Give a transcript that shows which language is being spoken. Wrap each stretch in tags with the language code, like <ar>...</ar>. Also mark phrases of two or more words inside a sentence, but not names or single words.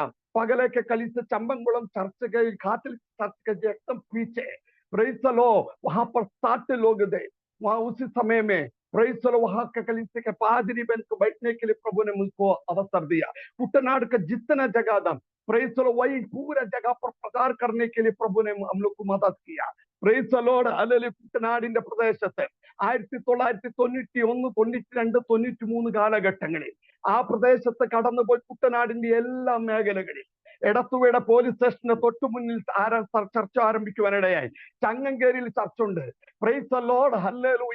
<hi>पगले के कलीसिया चंबकुलम चर्च के खातिर चर्च के एकदम पीछे,</hi> <en>praise the Lord,</en> <hi>वहां पर 60 लोग थे वहां उसी समय में।</hi> <en>praise the Lord,</en> <hi>वहां के कलीसिया के पादरी बन को बैठने के लिए प्रभु ने मुझको अवसर दिया। कुटनाड़ का जितना जगह था,</hi> <en>praise the Lord,</en> <hi>वही पूरा जगह पर प्रचार करने के लिए प्रभु ने हम लोग को मदद किया।</hi> <en>praise the Lord, hallelujah.</en> <ml>കുട്ടനാടിന്റെ പ്രദേശത്ത് 1991, 92, 93 കാലഘട്ടങ്ങളിൽ ആ പ്രദേശത്ത് കടന്നുപോയി കുട്ടനാടിന്റെ എല്ലാ മേഖലകളിൽ എടത്തുവയുടെ പോലീസ് സ്റ്റേഷന് തൊട്ടു മുന്നിൽ ചർച്ച ആരംഭിക്കുവാനിടയായി. ചങ്ങങ്കേരിയിൽ ചർച്ചുണ്ട്.</ml> <en>praise the Lord, hallelujah.</en>